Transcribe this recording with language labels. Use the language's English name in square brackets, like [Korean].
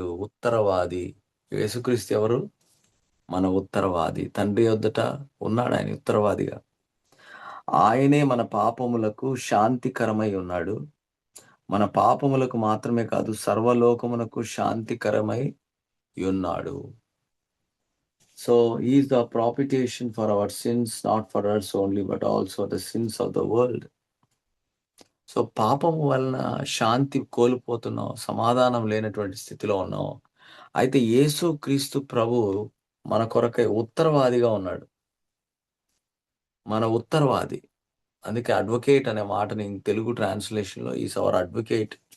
[Telugu] ఉత్తరవాది. యేసుక్రీస్తు ఎవరు? మన ఉత్తరవాది. తండ్రి యొద్దట ఉన్నాడు ఆయన ఉత్తరవాదిగా. ఆయనే మన పాపములకు శాంతికరమై ఉన్నాడు. మన పాపములకు మాత్రమే కాదు సర్వలోకమునకు శాంతికరమై ఉన్నాడు. [English] So he is the propitiation for our sins, not for us only, but also the sins of the world. [Telugu] So పాపము వలన శాంతి కోల్పోతున్నావు, సమాధానం లేనటువంటి స్థితిలో ఉన్నావు. అయితే యేసుక్రీస్తు ప్రభువు మన కొరకై ఉత్తరవాదిగా ఉన్నాడు. మన ఉత్తరవాది. అందుకే అడ్వకేట్ అనే మాటని తెలుగు ట్రాన్స్‌లేషన్‌లో [English] Is our advocate.